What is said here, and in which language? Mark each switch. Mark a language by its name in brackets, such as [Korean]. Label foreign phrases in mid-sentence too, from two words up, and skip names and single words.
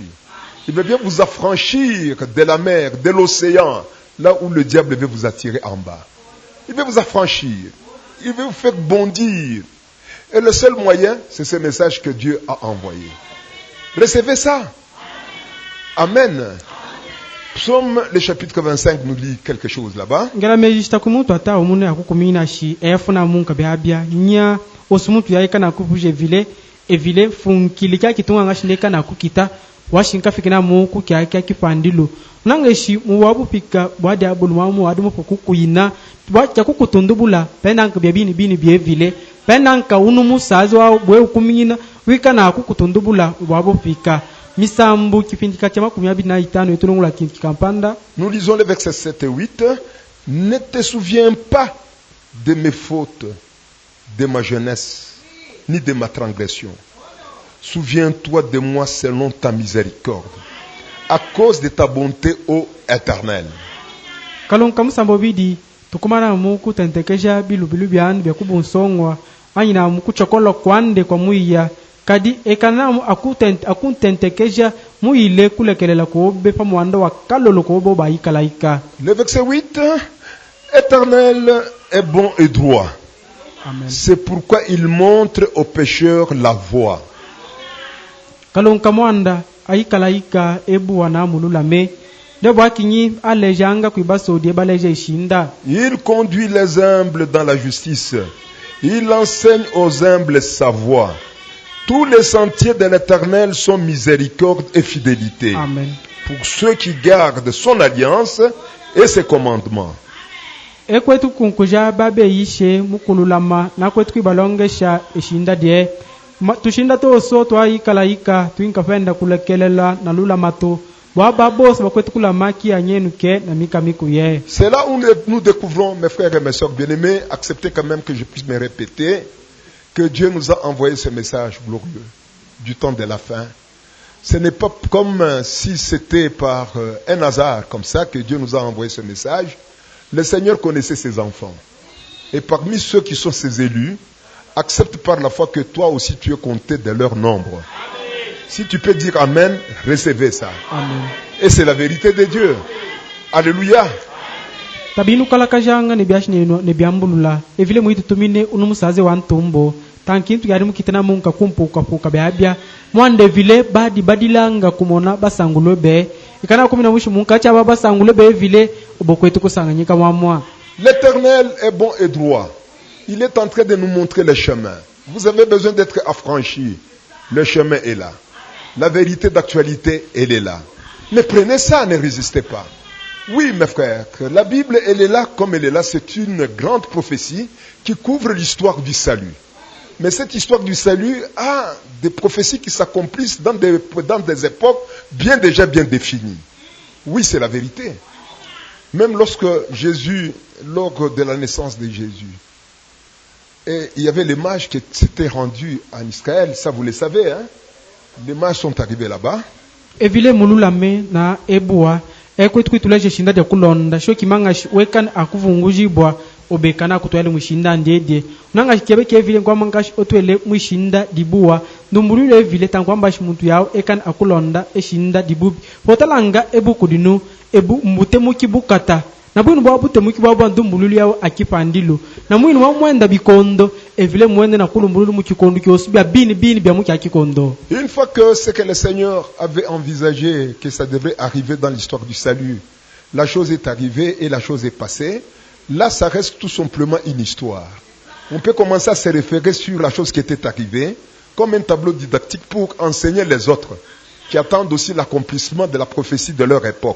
[French] Il veut bien vous affranchir de la mer, de l'océan, là où le diable veut vous attirer en bas. Il veut vous affranchir, il veut vous faire bondir. Et le seul moyen, c'est ce message que Dieu a envoyé. Recevez ça. Amen. Psaume, le chapitre 25 nous lit quelque chose là-bas. [Luba-Katanga] Evile funkilika kitunga ngashindeka na kukita washinka fikina muku kya kipandilo nangeshi muwabu pika bwadi abulwa mu adu mukukuyina bwacha kukutundubula penanka byabini byevile penanka unu musazi wa bwe ukumina wika na kukutundubula bwabo pika. [French] Nous lisons les versets 7 et 8. Ne te souviens pas de mes fautes, de ma jeunesse, ni de ma transgression. Souviens-toi de moi selon ta miséricorde, à cause de ta bonté, ô Éternel. [Luba-Katanga] Kadi ekana akutentekeja muile kulekelela ko be pamwanda wa kalolo ko bo baikalaika. [French] Le verset 8, Éternel est bon et droit. Amen. C'est pourquoi il montre aux pécheurs la voie. [Luba-Katanga] Kalon kamwanda aikalaika ebu wana mululame de bwakinyi alejanga kuibaso die baleje shinda. [French] Il conduit les humbles dans la justice. Il enseigne aux humbles sa voie. Tous les sentiers de l'Éternel sont miséricorde et fidélité. Amen. Pour ceux qui gardent son alliance et ses commandements. [Luba-Katanga] Ekwetu kunkuja babe yishe mukululama na kwetu kibalongesha eshinda die tushinda to so to aikalaika tuinkafenda kulekelela na lula mato baba boss bakwetu kula maki anyenuke na mikamiku ye. [French] C'est là où nous découvrons, mes frères et mes sœurs bien-aimés, acceptez quand même que je puisse me répéter, que Dieu nous a envoyé ce message glorieux du temps de la fin. Ce n'est pas comme si c'était par un hasard comme ça que Dieu nous a envoyé ce message. Le Seigneur connaissait ses enfants. Et parmi ceux qui sont ses élus, accepte par la foi que toi aussi tu es compté de leur nombre. Amen. Si tu peux dire Amen, recevez ça. Amen. Et c'est la vérité de Dieu. Alléluia. [Luba-Katanga] Tabinu kalakajanga ne biambulula evile muitu tumine unumusaze wa ntombo tankintu yari mukitana munka kumpuka beabia mwande vile badilanga kumona basangulo be ikana kumina mushu munka cha baba sangulo be vile obokwetu kusanganyika mwamwa. [French] L'Éternel est bon et droit. Il est en train de nous montrer le chemin. Vous avez besoin d'être affranchi. Le chemin est là. La vérité d'actualité, elle est là. Mais prenez ça, ne résistez pas. Oui, mes frères, la Bible, elle est là comme elle est là. C'est une grande prophétie qui couvre l'histoire du salut. Mais cette histoire du salut a des prophéties qui s'accomplissent dans des époques bien définies. Oui, c'est la vérité. Même lorsque Jésus, lors de la naissance de Jésus, et il y avait les mages qui s'étaient rendus en Israël, ça vous le savez, hein? Les mages sont arrivés là-bas. [Luba-Katanga] evile mululame na ebua ekwetu kwitula shinda de kulonda sho kimanga wekan akuvungujibwa obekana kutwele mushinda ndedie nanga kebe kevile kwa manga otwele mushinda dibua ndumbulule evile tankwamba muntu yao ekan akulonda eshinda dibubi potalanga ebuku dinu ebu mbute mukibukata na bwinu bwa bute mukibwa ndumbulule yao akipandilo na mwinu wa mwenda bikondo evile mwende na kulumbululu mukikondo kyosubya bini bya mukakikondo. [French] Une fois que ce que le Seigneur avait envisagé que ça devait arriver dans l'histoire du salut, la chose est arrivée et la chose est passée. Là, ça reste tout simplement une histoire. On peut commencer à se référer sur la chose qui était arrivée comme un tableau didactique pour enseigner les autres qui attendent aussi l'accomplissement de la prophétie de leur époque.